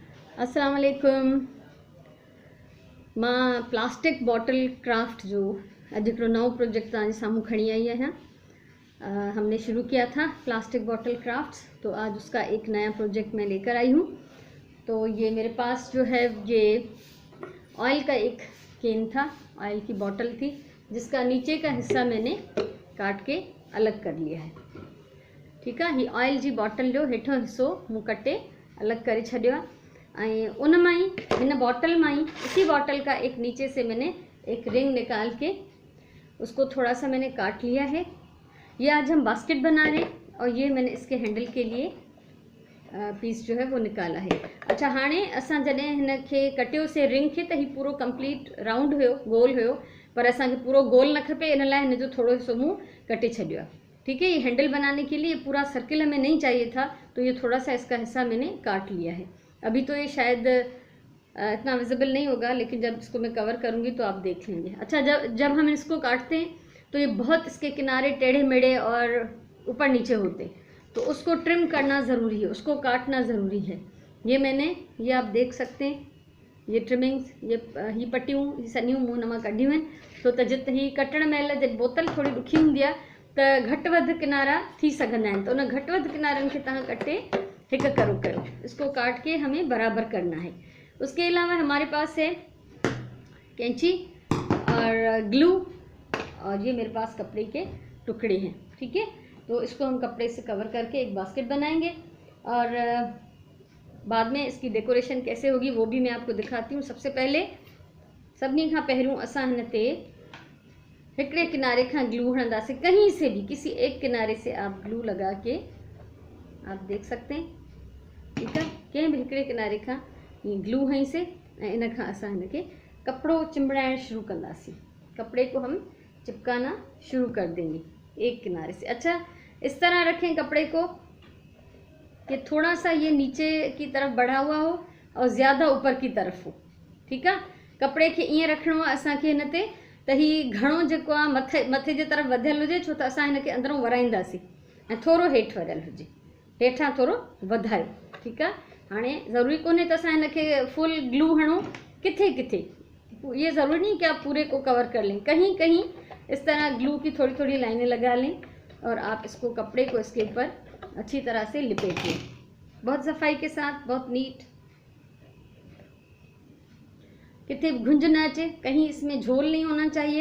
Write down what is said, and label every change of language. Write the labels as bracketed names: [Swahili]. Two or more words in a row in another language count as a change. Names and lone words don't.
[Sindhi] अस्सलाम वालेकुम। मां प्लास्टिक बॉटल क्राफ्ट जो अॼु हिकिड़ो नओं प्रोजेक्ट तव्हांजे साम्हूं खणी आई आहियां। [Hindi] हमने शुरू किया था प्लास्टिक बॉटल क्राफ्ट्स, तो आज उसका एक नया प्रोजेक्ट मैं लेकर आई हूँ। तो ये मेरे पास जो है ये ऑयल का एक केन था, ऑयल की बॉटल थी, जिसका नीचे का हिस्सा मैंने काट के अलग कर लिया है। [Sindhi] ठीक है, ये ऑयल जी बॉटल जो हेठो हिस्सो मूं कटे अलग करे छॾियो आहे। उन मां ही इन बॉटल मां ही [Hindi] इसी बॉटल का एक नीचे से मैंने एक रिंग निकाल के उसको थोड़ा सा मैंने काट लिया है। ये आज हम बास्केट बना रहे हैं और ये मैंने इसके हैंडल के लिए पीस जो है वो निकाला है। अच्छा, [Sindhi] हाणे असां जॾहिं हिन खे कटियोसीं रिंग खे त ही पूरो कंप्लीट राउंड हुयो, गोल हुयो, पर असांखे पूरो गोल न खपे, इन लाइ हिन जो थोड़ो हिस्सो मूं कटे छॾियो आहे। [Hindi] ठीक है, ये हैंडल बनाने के लिए पूरा सर्किल हमें नहीं चाहिए था, तो ये थोड़ा सा इसका हिस्सा मैंने काट लिया है। अभी तो ये शायद इतना विजिबल नहीं होगा, लेकिन जब इसको मैं कवर करूँगी तो आप देख लेंगे। अच्छा, जब हम इसको काटते हैं तो ये बहुत इसके किनारे टेढ़े मेढ़े और ऊपर नीचे होते, तो उसको ट्रिम करना ज़रूरी है, उसको काटना ज़रूरी है। ये आप देख सकते हैं, ये ट्रिमिंग्स, [Sindhi] ये पट्टियूं, ये सनियूं मूं हुन मां कढियूं आहिनि। छो त जिते ही कटण महिल जब बोतल थोड़ी ॾुखी हूंदी आहे त घटि वधि किनारा थी सघंदा आहिनि, तो उन घटि वधि किनारनि खे तव्हां कटे हिक करो करो, [Hindi] इसको काट के हमें बराबर करना है। उसके अलावा हमारे पास है कैंची और ग्लू, और ये मेरे पास कपड़े के टुकड़े हैं। ठीक है, तो इसको हम कपड़े से कवर करके एक बास्केट बनाएंगे और बाद में इसकी डेकोरेशन कैसे होगी वो भी मैं आपको दिखाती हूँ। सबसे पहले [Sindhi] सभिनी खां पहिरियों असां हिन ते हिकिड़े किनारे खां ग्लू हणंदासीं, [Hindi] कहीं से भी किसी एक किनारे से आप ग्लू लगा के आप देख सकते हैं। ठीक है, [Sindhi] कंहिं भी हिकिड़े किनारे खां ग्लू हईंसीं ऐं इन खां असां हिन खे कपिड़ो चिंबड़ाइण शुरू कंदासीं। [Hindi] कपड़े को हम चिपकाना शुरू कर देंगे एक किनारे से। अच्छा, इस तरह रखें कपड़े को कि थोड़ा सा ये नीचे की तरफ बढ़ा हुआ हो और ज़्यादा ऊपर की तरफ हो। ठीक है, [Sindhi] कपड़े खे ईअं रखिणो आहे असांखे हिन ते त ही घणो जेको आहे मथे जे तरफ वधियल हुजे, छो त असां हिन खे अंदरों वराईंदासीं, ऐं थोरो हेठि वरियल हुजे, हेठां थोरो वधायो। [Hindi] ठीक है, [Sindhi] हाणे ज़रूरी कोन्हे त असां हिन खे फुल ग्लू हणूं, किथे किथे, [Hindi] ये ज़रूरी नहीं कि आप पूरे को कवर कर लें, कहीं कहीं इस तरह ग्लू की थोड़ी थोड़ी लाइनें लगा लें और आप इसको कपड़े को इसके ऊपर अच्छी तरह से लिपेट लें, बहुत सफाई के साथ, बहुत नीट, कितने [Sindhi] घुंझ न अचे, [Hindi] कहीं इसमें झोल नहीं होना चाहिए।